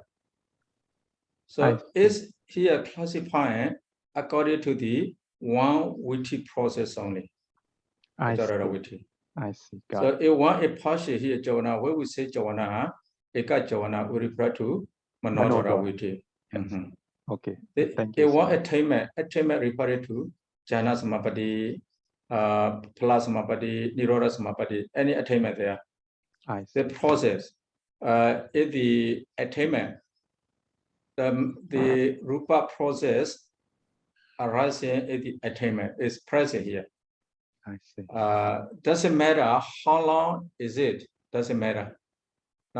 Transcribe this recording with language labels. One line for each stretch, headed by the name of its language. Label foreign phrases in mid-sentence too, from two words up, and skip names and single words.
English: So is here classifying according to the one viti process only. I see. So if one a partial here javana, when we say javana,
Pali: eka javana
English: we refer to
Pali: manodara viti.
English: Okay. Thank you. If one attainment referred to
Pali: jhana samapatti, phala samapatti, nirodha samapatti,
English: any attainment there. The process, if the attainment, the rupa process arising in the attainment is present here. I see. Doesn't matter how long is it, doesn't matter.